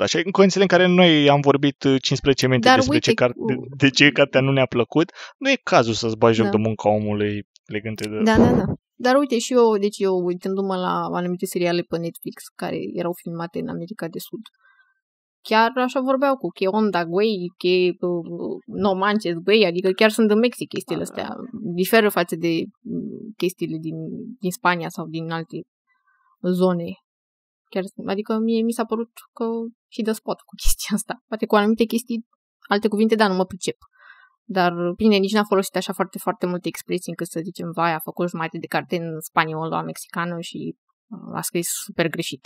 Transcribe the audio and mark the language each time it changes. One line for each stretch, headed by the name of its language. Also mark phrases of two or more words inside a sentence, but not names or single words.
Romanian: Așa, în condițiile în care noi am vorbit 15 minute despre de ce cartea nu ne-a plăcut, nu e cazul să-ți bagi joc de munca omului legând de... Da. Dar uite, și eu uitându-mă la anumite seriale pe Netflix care erau filmate în America de Sud, chiar așa vorbeau cu
Spanish: que onda, güey, que no manches, güey,
Romanian: adică chiar sunt în Mexic chestiile astea. Diferă față de chestiile din Spania sau din alte zone. Chiar, adică mie mi s-a părut că și dă spot cu chestia asta. Poate cu anumite chestii, alte cuvinte, da, nu mă pricep. Dar, bine, nici n-a folosit așa foarte, foarte multe expresii încât să zicem, vai, a făcut jumătate de carte în spaniol la mexicană și a scris super greșit.